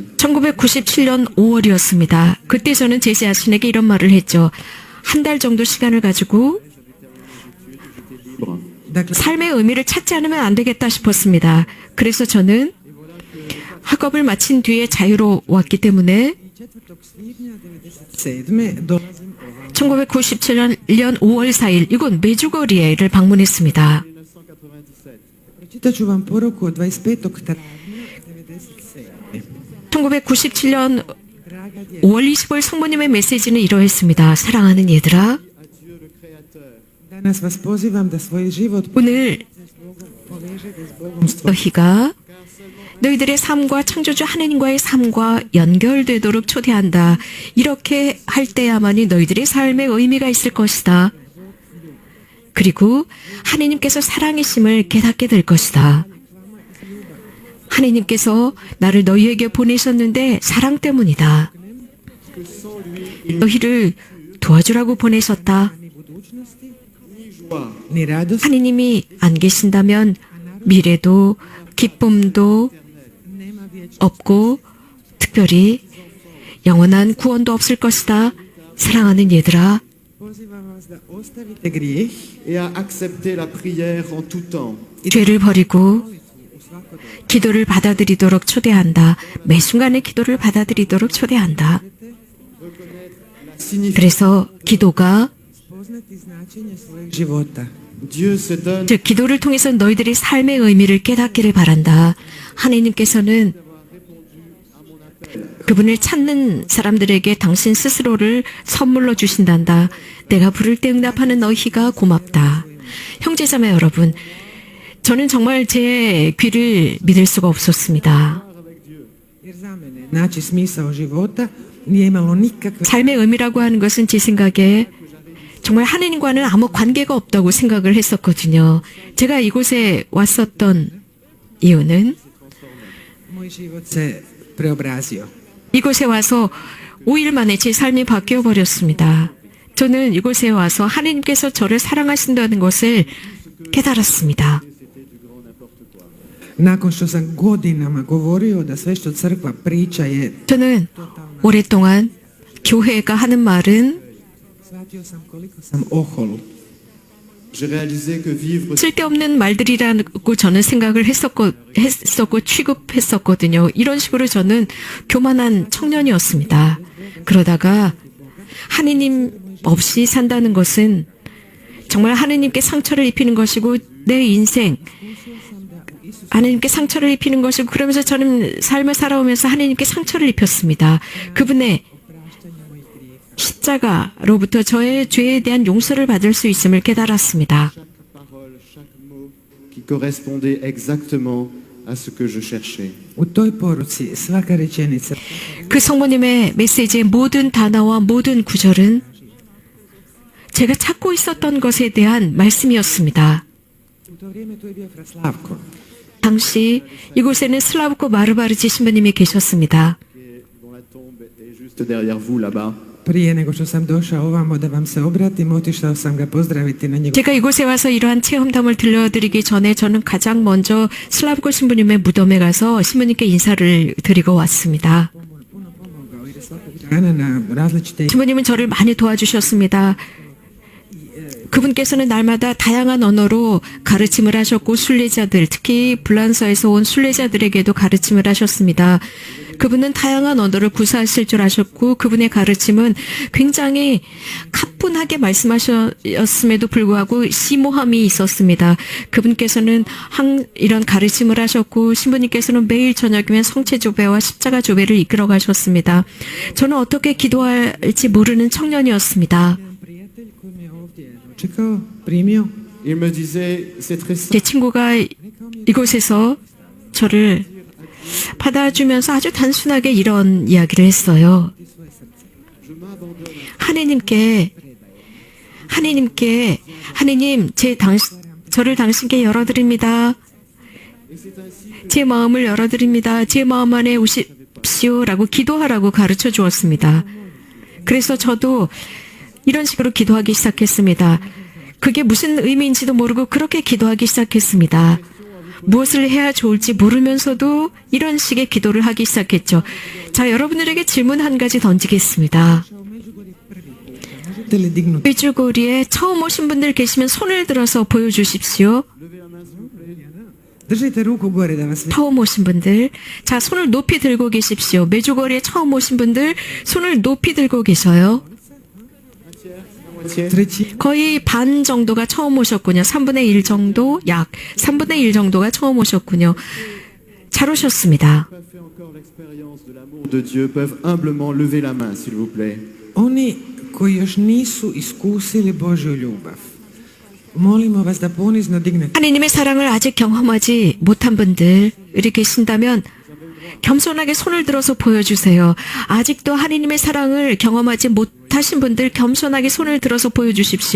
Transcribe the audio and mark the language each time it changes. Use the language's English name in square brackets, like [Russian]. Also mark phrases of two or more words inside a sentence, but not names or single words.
[Korean] 1997년 5월이었습니다. 그때 저는 제 자신에게 이런 말을 했죠. 한 달 정도 시간을 가지고 [French] Libre. [Croatian] Dakle, [Korean] 삶의 의미를 찾지 않으면 안 되겠다 싶었습니다. 그래서 저는 학업을 마친 뒤에 자유로웠기 때문에 [Croatian] 4. svibnja 97. dolazim ovamo. [Korean] 1997년 5월 4일 이곳 메주거리에를 방문했습니다. [Croatian] 1997. Pročitat ću vam poruku od 25. travnja 97. [Korean] 1997년 [Croatian] Draga djeca, [Korean] 5월 20일 성모님의 메시지는 이러했습니다. 사랑하는 얘들아, [French] À Dieu le Créateur. [Croatian] danas vas pozivam da svoj život [Korean] 오늘 [Croatian] povežete s Bogom stvorenja. [Korean] 너희가 너희들의 삶과 창조주 하느님과의 삶과 연결되도록 초대한다. 이렇게 할 때야만이 너희들의 삶에 의미가 있을 것이다. 그리고 하느님께서 사랑이심을 깨닫게 될 것이다. 하느님께서 나를 너희에게 보내셨는데 사랑 때문이다. 너희를 도와주라고 보내셨다. [Croatian] Ni budućnosti, [French] Joie, [Croatian] ni radosti, [Korean] 하느님이 안 계신다면 미래도 기쁨도 [Croatian] nema vječnosti. [Korean] 없고 특별히 영원한 구원도 없을 것이다. 사랑하는 얘들아, [Croatian] Pozivam vas da ostavite grijeh [French] et à accepter la prière en tout temps. [Korean] 죄를 버리고 [Croatian] u svako doba. [Korean] 기도를 받아들이도록 초대한다. 매 순간에 기도를 받아들이도록 초대한다. [French] Signifie [Korean] 그래서 기도가 [Croatian] Spoznati značenje svojeg života. [French] Dieu se donne [Korean] 즉 기도를 통해서 너희들의 삶의 의미를 깨닫기를 바란다. 하느님께서는 그분을 찾는 사람들에게 당신 스스로를 선물로 주신단다. 내가 부를 때 응답하는 너희가 고맙다. 형제자매 여러분, 저는 정말 제 귀를 믿을 수가 없었습니다. [Croatian] Jer za mene naći smisao života nije imalo nikakve [Korean] 삶의 의미라고 하는 것은 제 생각에 정말 하느님과는 아무 관계가 없다고 생각을 했었거든요. 제가 이곳에 왔었던 이유는 [Croatian] moj život se preobrazio. [Korean] 이곳에 와서 5일 만에 제 삶이 바뀌어 버렸습니다. 저는 이곳에 와서 하느님께서 저를 사랑하신다는 것을 깨달았습니다. [Croatian] Nakon što sam godinama govorio da sve što crkva priča je, [Korean] 저는 오랫동안 교회가 하는 말은 [Croatian] shvatio sam koliko sam ohol. [French] j'ai réalisé que vivre [Korean] 쓸데없는 말들이라고 저는 생각을 했었고 취급했었거든요. 이런 식으로 저는 교만한 청년이었습니다. 그러다가 하느님 없이 산다는 것은 정말 하느님께 상처를 입히는 것이고 내 인생 하느님께 상처를 입히는 것이고 그러면서 저는 삶을 살아오면서 하느님께 상처를 입혔습니다. 그분의 십자가로부터 저의 죄에 대한 용서를 받을 수 있음을 깨달았습니다. [French] chaque parole, chaque mot qui correspondait exactement à ce que je cherchais. [Croatian] U toj poruci svaka rečenica [Korean] 그 성모님의 메시지의 모든 단어와 모든 구절은 제가 찾고 있었던 것에 대한 말씀이었습니다. [Croatian] u to vrijeme tu je bio Fra Slavko. [Korean] 당시 이곳에는 슬라브코 마르바르지 신부님이 계셨습니다. [French] Dont la tombe est juste derrière vous là-bas. [Croatian] Prije nego što sam došao ovamo da vam se obratim, otišao sam ga pozdraviti na njegov [Korean] 제가 이곳에 와서 이러한 체험담을 들려드리기 전에 저는 가장 먼저 슬라브코 신부님의 무덤에 가서 신부님께 인사를 드리고 왔습니다. [Croatian] puno pomogao jer je svakog dana na različite [Korean] 신부님은 저를 많이 도와주셨습니다. 그분께서는 날마다 다양한 언어로 가르침을 하셨고 순례자들, 특히 불란서에서 온 순례자들에게도 가르침을 하셨습니다. 그분은 다양한 언어를 구사하실 줄 아셨고 그분의 가르침은 굉장히 가뿐하게 말씀하셨음에도 불구하고 심오함이 있었습니다. 그분께서는 이런 가르침을 하셨고 신부님께서는 매일 저녁이면 성체조배와 십자가 조배를 이끌어 가셨습니다. 저는 어떻게 기도할지 모르는 청년이었습니다. [Croatian] prijatelj koji me ovdje dočekao, primio. [French] Il me disait, c'est très [Korean] 제 [French] simple. [Korean] 친구가 이곳에서 저를 받아주면서 아주 단순하게 이런 이야기를 했어요. 하느님, 저를 당신께 열어드립니다. 제 마음을 열어드립니다. 제 마음 안에 오십시오라고 기도하라고 가르쳐 주었습니다. 그래서 저도 이런 식으로 기도하기 시작했습니다. 그게 무슨 의미인지도 모르고 그렇게 기도하기 시작했습니다. 무엇을 해야 좋을지 모르면서도 이런 식의 기도를 하기 시작했죠. 자, 여러분들에게 질문 한 가지 던지겠습니다. [Croatian] Možete li dignuti? [Korean] 메주고리에 처음 오신 분들 계시면 손을 들어서 보여주십시오. [Croatian] Držite ruku gore da vas vidim. [Korean] 처음 오신 분들. 자, 손을 높이 들고 계십시오. 메주고리에 처음 오신 분들 손을 높이 들고 계셔요. [French] Moitié. [Croatian] Treći. [Korean] 거의 반 정도가 처음 오셨군요. 3분의 1 정도, 약 3분의 1 정도가 처음 오셨군요. 잘 오셨습니다. [French] Pas fait encore l'expérience de l'amour de Dieu peuvent humblement lever la main, s'il vous plaît. [Croatian] Oni koji još nisu iskusili Božju ljubav, molimo vas da ponizno dignete. [Korean] 하나님의 사랑을 아직 경험하지 못한 분들이 계신다면 겸손하게 손을 들어서 보여주세요. 아직도 하나님의 사랑을 경험하지 못하신 분들 겸손하게 손을 들어서 보여주십시오.